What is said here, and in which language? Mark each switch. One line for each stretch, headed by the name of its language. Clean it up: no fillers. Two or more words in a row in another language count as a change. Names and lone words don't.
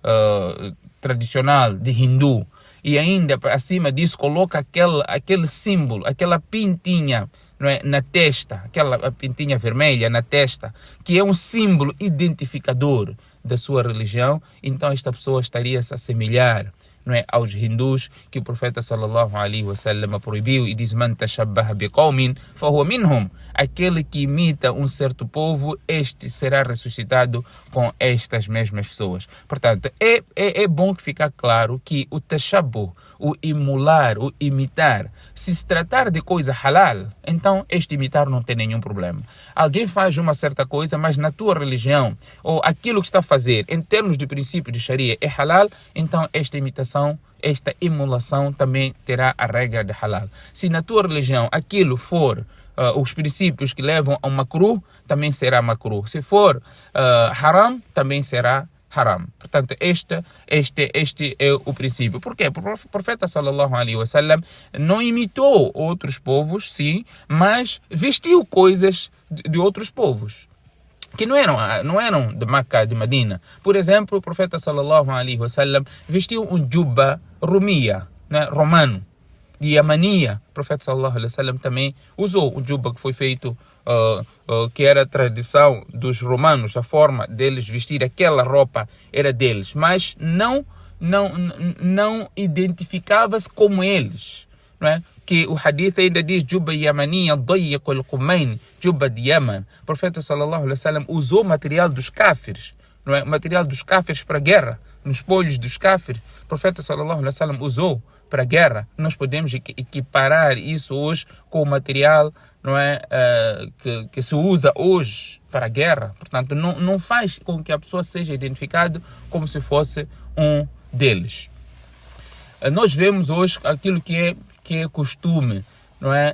Portuguese: tradicional de hindu, e ainda acima disso coloca aquele símbolo, aquela pintinha, não é, na testa, aquela pintinha vermelha na testa, que é um símbolo identificador da sua religião, então esta pessoa estaria a se assemelhar, não é, aos hindus, que o profeta
Arabic: صلى الله عليه وسلم
Portuguese: proibiu e diz:
Arabic: "من تشبه بقوم فهو منهم".
Portuguese: Aquele que imita um certo povo, este será ressuscitado com estas mesmas pessoas. Portanto, é bom que fique claro que o tashabbuh, o emular, o imitar, se tratar de coisa halal, então este imitar não tem nenhum problema. Alguém faz uma certa coisa, mas na tua religião, ou aquilo que está a fazer, em termos de princípio de Sharia, é halal, então esta imitação, esta emulação também terá a regra de halal. Se na tua religião aquilo for os princípios que levam a makruh, também será makruh. Se for haram, também será haram. Portanto, este é o princípio. Por quê? Porque o profeta
Arabic: صلى الله عليه وسلم
Portuguese: não imitou outros povos, sim, mas vestiu coisas de outros povos que não eram de Meca, de Medina. Por exemplo, o profeta
Arabic: صلى الله عليه وسلم
Portuguese: vestiu um
Arabic: جبة رومية,
Portuguese: né, romano. E a mania, o profeta
Arabic: صلى الله عليه وسلم
Portuguese: também usou o jubba, que foi feito, que era a tradição dos romanos, a forma deles vestir aquela roupa era deles, mas não identificava-se como eles, não é? Que o hadith ainda diz:
Arabic: جبة يمانية ضيقة الكمين,
Portuguese: jubba de Yaman. O profeta
Arabic: صلى الله عليه وسلم
Portuguese: usou material dos cáfires, não é? Material dos cáfires para a guerra, nos espolhos dos cáfires. O profeta
Arabic: صلى الله عليه وسلم
Portuguese: usou para a guerra. Nós podemos equiparar isso hoje com o material, não é, que se usa hoje para a guerra. Portanto, não faz com que a pessoa seja identificada como se fosse um deles. Nós vemos hoje aquilo que é costume, não é?